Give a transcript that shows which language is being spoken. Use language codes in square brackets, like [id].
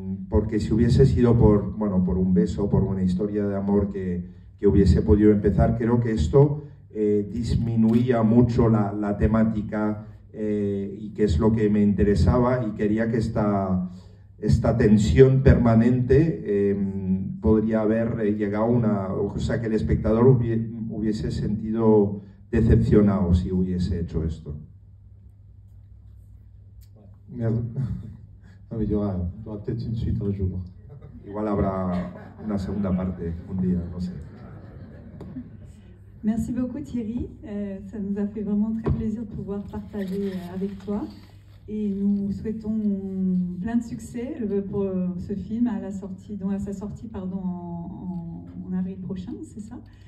[es] Porque si hubiese sido por un beso, por una historia de amor que hubiese podido empezar, creo que esto disminuía mucho la temática y que es lo que me interesaba, y quería que esta tensión permanente podría haber llegado a o sea, que el espectador hubiese sentido decepcionado si hubiese hecho esto. [fr] Merde. Non, mais il y aura peut-être une suite un jour. [es] Igual habrá una segunda parte un día, no sé. [fr] Merci beaucoup Thierry, ça nous a fait vraiment très plaisir de pouvoir partager avec toi et nous souhaitons plein de succès pour ce film à sa sortie en avril prochain, c'est ça?